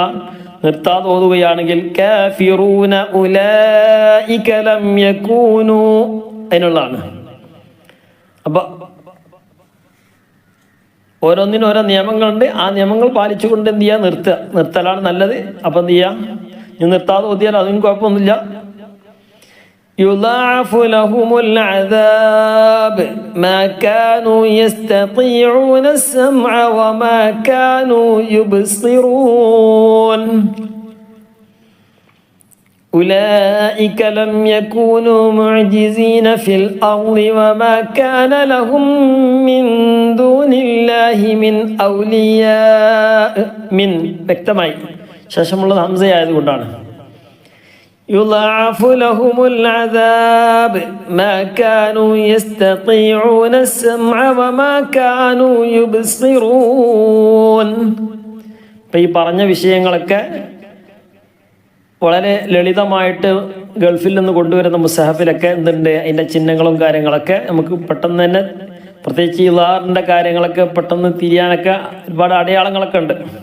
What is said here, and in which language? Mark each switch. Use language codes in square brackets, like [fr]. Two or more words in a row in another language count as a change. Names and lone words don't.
[ml] നിർത്താതെ ഓതുകയാണെങ്കിൽ [ar] كافرون أولئك لم يكونوا [ml] അതിനുള്ളതാണ്. അപ്പൊ ഓരോന്നിനും ഓരോ നിയമങ്ങളുണ്ട്. ആ നിയമങ്ങൾ പാലിച്ചുകൊണ്ട് എന്ത് ചെയ്യുക? നിർത്തലാണ് നല്ലത്. അപ്പൊ എന്ത് ചെയ്യാ? നിർത്താതെ ഓതിയാൽ അതിനും കുഴപ്പമൊന്നുമില്ല. [ar] يضاعف لهم العذاب ما كانوا يستطيعون السمع وما كانوا يبصرون أولئك لم يكونوا معجزين في الأرض وما كان لهم من دون الله من أولياء. [ml] من വ്യക്തമായി ശേഷമുള്ളത് ഹംസയായതുകൊണ്ടാണ്. [ar] يضاعف لهم العذاب ما كانوا يستطيعون السمع وما كانوا يبصرون. [ml] ഇപ്പം ഈ പറഞ്ഞ വിഷയങ്ങളൊക്കെ വളരെ ലളിതമായിട്ട് ഗൾഫിൽ നിന്ന് കൊണ്ടുവരുന്ന മുസഹഫിലൊക്കെ എന്തുണ്ട്, അതിൻ്റെ ചിഹ്നങ്ങളും കാര്യങ്ങളൊക്കെ നമുക്ക് പെട്ടെന്ന് തന്നെ, പ്രത്യേകിച്ച് ഇളാറിൻ്റെ കാര്യങ്ങളൊക്കെ പെട്ടെന്ന് തിരിയാനൊക്കെ ഒരുപാട് അടയാളങ്ങളൊക്കെ ഉണ്ട്.